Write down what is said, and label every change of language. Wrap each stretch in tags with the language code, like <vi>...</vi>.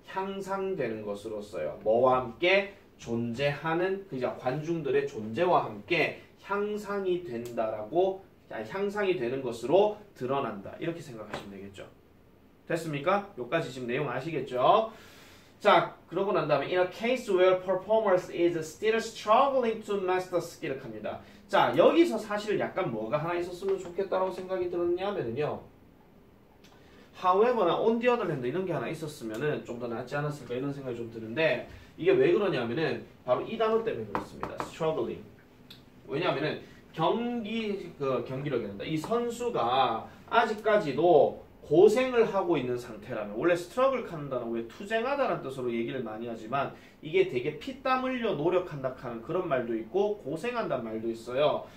<ko>향상되는 것으로써요. 뭐와 함께? 존재하는 그냥 관중들의 존재와 함께 향상이 된다라고 향상이 되는 것으로 드러난다. 이렇게 생각하시면 되겠죠. 됐습니까? 여기까지 지금 내용 아시겠죠? 자, 그러고 난 다음에</ko> <en>in a case where performance is still struggling to master skill 합니다.</en> <ko>자, 여기서 사실 약간 뭐가 하나 있었으면 좋겠다라고 생각이 들었냐면요. however나 on the other hand 이런 게 하나 있었으면은 좀 더 낫지 않았을까 이런 생각이 좀 드는데 이게 왜 그러냐면은 바로 이 단어 때문에 그렇습니다.</ko> <en>struggling.</en> <ko>왜냐하면은 경기력이란다. 이 선수가 아직까지도 고생을 하고 있는 상태라면 원래 스트러글 한다는 왜 투쟁하다라는 뜻으로 얘기를 많이 하지만 이게 되게 피땀 흘려 노력한다 하는 그런 말도 있고 고생한다는 말도 있어요.</ko>